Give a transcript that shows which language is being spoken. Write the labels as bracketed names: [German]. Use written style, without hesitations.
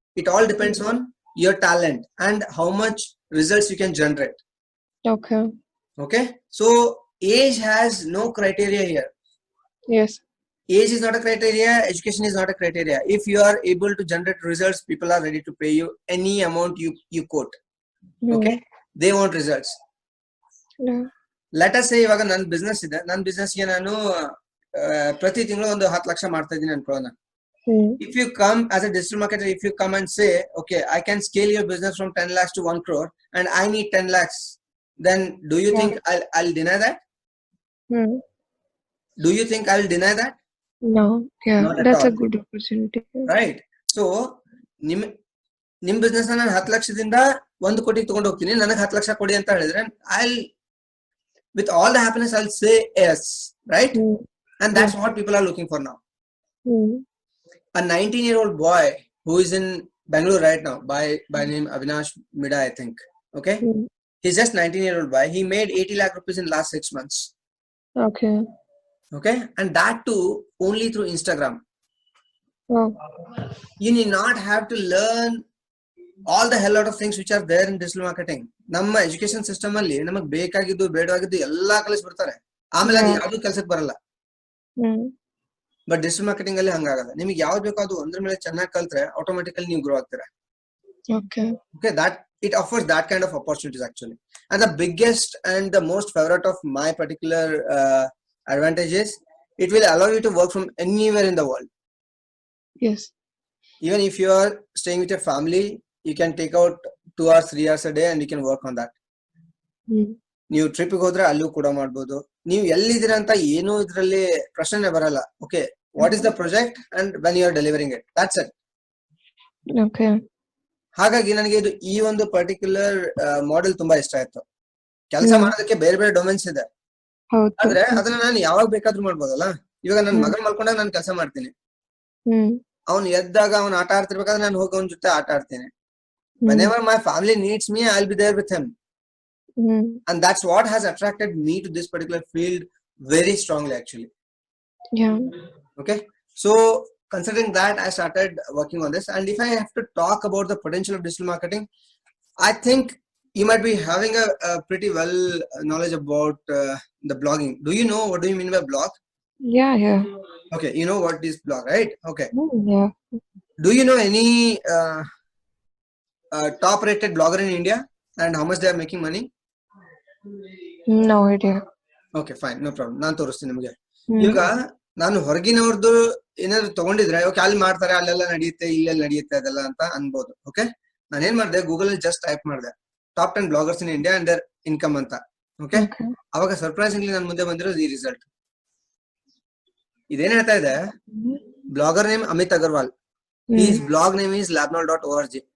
[English] It all depends on your talent and how much results you can generate. Okay. So age has no criteria here. Yes. Age is not a criteria. Education is not a criteria. If you are able to generate results, people are ready to pay you any amount you quote. Okay. They want results. Let us say [Kannada] ಇವಾಗ ನನ್ನ business ಇದೆ. ನನ್ನ ಬಿಸ್ನೆಸ್ಗೆ ನಾನು ಪ್ರತಿ ತಿಂಗಳು ಒಂದು 10 ಲಕ್ಷ ಮಾಡ್ತಾ ಇದ್ದೀನಿ ಅನ್ಕೊಳ್ಳೋಣ. [English] If you come as a digital marketer, if you come and say, okay, I can scale your business from 10 lakhs to 1 crore and I need 10 lakhs, then do you think I'll deny that? Do you think I'll deny that? No. Yeah, that's a good opportunity. Right. [Kannada] So, ನಿಮ್ business ನಾನು 10 ಲಕ್ಷದಿಂದ 1 ಕೋಟಿ ತಗೊಂಡು ಹೋಗ್ತೀನಿ, ನನಗೆ 10 ಲಕ್ಷ ಕೊಡಿ ಅಂತ ಹೇಳಿದ್ರೆ [English] with all the happiness I'll say yes, right? And that's what people are looking for now. A 19-year-old boy who is in Bangalore right now by name Avinash Mida, I think. Okay. He's just 19-year-old boy. He made 80 lakh rupees in last 6 months. Okay. And that too only through Instagram. You need not have to learn all the hell lot of things which are there in digital marketing. [Kannada] ನಮ್ಮ education system ಅಲ್ಲಿ ನಮಗ್ ಬೇಕಾಗಿದ್ದು ಬೇಡವಾಗಿದ್ದು ಎಲ್ಲಾ ಕಲಿಸ್ಬಿಡ್ತಾರೆ, ಆಮೇಲೆ ಅದು ಯಾವ್ದು ಕೆಲ್ಸಕ್ಕೆ ಬರಲ್ಲ. ಬಟ್ ಡಿಜಿಟಲ್ ಮಾರ್ಕೆಟಿಂಗ್ ಅಲ್ಲಿ ಹಂಗಾಗಲ್ಲ. ನಿಮ್ಗೆ ಯಾವ್ದು ಬೇಕೋ ಅದು ಒಂದ್ರ ಮೇಲೆ ಚೆನ್ನಾಗಿ ಕಲ್ತ್ರೆ ಆಟೋಮೆಟಿಕಲಿ ನೀವು ಗ್ರೋ ಆಗ್ತೀರಾ. [English] Okay, that it offers that kind of opportunities actually. And the biggest and the most favorite of my particular advantage is it will allow you to work from anywhere in the world. Yes. Even if you are staying with your family, you can take out 2 hours 3 hours a day and you can work on that. [Kannada] ನೀವು trip ಹೋದ್ರೆ ಅಲ್ಲೂ ಕೂಡ ಮಾಡಬಹುದು. ನೀವು ಎಲ್ಲಿದ್ದೀರಾ ಅಂತ ಏನು ಇದರಲ್ಲಿ ಪ್ರಶ್ನೆ ಬರಲ್ಲ. [English] Okay, what is the project and when you are delivering it, that's it. Okay. [Kannada] ಹಾಗಾಗಿ ನನಗೆ ಇದು ಈ ಒಂದು ಪರ್ಟಿಕ್ಯುಲರ್ ಮಾಡೆಲ್ ತುಂಬಾ ಇಷ್ಟ ಆಯ್ತು. ಕೆಲಸ ಮಾಡೋದಕ್ಕೆ ಬೇರೆ ಬೇರೆ ಡೊಮೇನ್ಸ್ ಇದೆ, ಆದ್ರೆ ಅದನ್ನ ನಾನು ಯಾವಾಗ ಬೇಕಾದ್ರೂ ಮಾಡ್ಬೋದಲ್ಲ. ಇವಾಗ ನನ್ನ ಮಗನ್ ಮಲ್ಕೊಂಡಾಗ ನಾನು ಕೆಲಸ ಮಾಡ್ತೀನಿ, ಅವ್ನು ಎದ್ದಾಗ ಅವ್ನು ಆಟ ಆಡ್ತಿರ್ಬೇಕಾದ್ರೆ ನಾನು ಹೋಗಿ ಅವನ ಜೊತೆ ಆಟ ಆಡ್ತೀನಿ. [English] whenever my family needs me, I'll be there with him. And that's what has attracted me to this particular field very strongly actually. Yeah. Okay, so considering that, I started working on this. And if I have to talk about the potential of digital marketing, I think you might be having a pretty well knowledge about the blogging. Do you know what do you mean by blog? Yeah. Okay, you know what is blog, right? Okay. Yeah. Do you know any top rated blogger in India and how much they are making money? No idea. Okay fine, no problem. [Kannada] ನಾನು ತೋರಿಸ್ತೀನಿ ನಿಮಗೆ. ಇವಾಗ ನಾನು ಹೊರಗಿನವ್ರದ್ದು ಏನಾದ್ರು ತಗೊಂಡಿದ್ರೆ okay ಅಲ್ಲಿ ಮಾಡ್ತಾರೆ, ಅಲ್ಲೆಲ್ಲ ನಡೆಯುತ್ತೆ, ಇಲ್ಲೆಲ್ಲ ನಡೆಯುತ್ತೆ ಅದೆಲ್ಲ ಅಂತ ಅನ್ಬೋದು. ಓಕೆ, ನಾನು ಏನ್ ಮಾಡಿದೆ, ಗೂಗಲ್ ಅಲ್ಲಿ ಜಸ್ಟ್ ಟೈಪ್ ಮಾಡಿದೆ [English] top 10 bloggers in India and their income [Kannada] ಅಂತ. ಓಕೆ, ಅವಾಗ ಸರ್ಪ್ರೈಸಿಂಗ್ಲಿ ನನ್ನ ಮುಂದೆ ಬಂದಿರೋದು ಈ ರಿಸಲ್ಟ್. ಇದೇನ್ ಹೇಳ್ತಾ ಇದೆ, blogger name Amit Agarwal, [English] his blog name is labnol.org.